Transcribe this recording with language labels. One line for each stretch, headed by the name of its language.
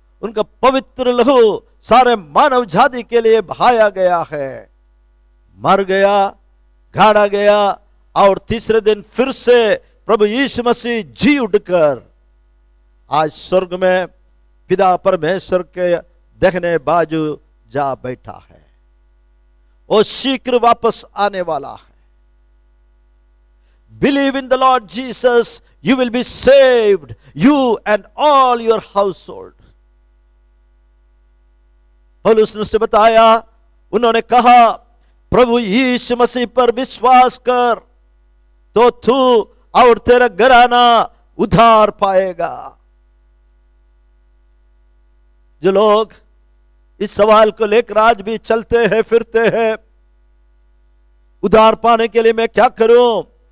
Hindi: उनका पवित्र लहू सारे मानव जाति के लिए बहाया गया है, मर गया, गाड़ा गया और तीसरे दिन फिर से प्रभु यीशु मसीह जी उठकर आज स्वर्ग में पिता परमेश्वर के देखने बाजू जा बैठा है। वो शीघ्र वापस आने वाला है।
English: Believe in the Lord Jesus, you will be saved, you and all your household.
Hindi: पौलुस ने उसे बताया, उन्होंने कहा प्रभु यीशु मसीह पर विश्वास कर तो तू और तेरा घराना उद्धार पाएगा। जो लोग इस सवाल को लेकर आज भी चलते हैं फिरते हैं, उद्धार पाने के लिए मैं क्या करूं?